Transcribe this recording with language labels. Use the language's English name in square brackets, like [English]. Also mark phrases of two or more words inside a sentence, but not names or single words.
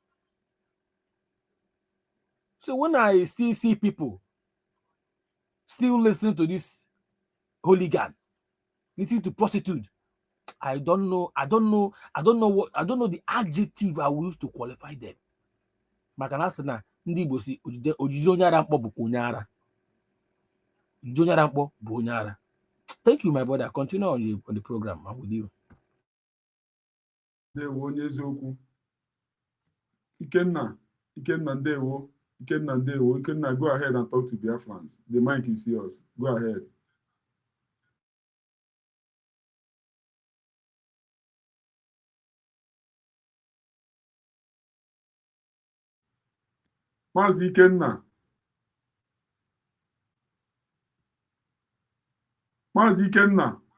[English] So when I still see people still listening to this hooligan, listening to prostitute, I don't know the adjective I will use to qualify them. [Igbo] Makanasana, ndi bosi ojije onyara mkpo bụ onyara. Ojije onyara mkpo bụ onyara. [English] Thank you, my brother. Continue on the program. I'm with you. [Igbo] Ndewo onye eziokwu. Ikenna ndewo. Ikenna ndewo. Ikenna, [English] go ahead and talk to Biafrans. The mic is yours. Go ahead. [Igbo] Maazị Ikenna. Maazị Ikenna.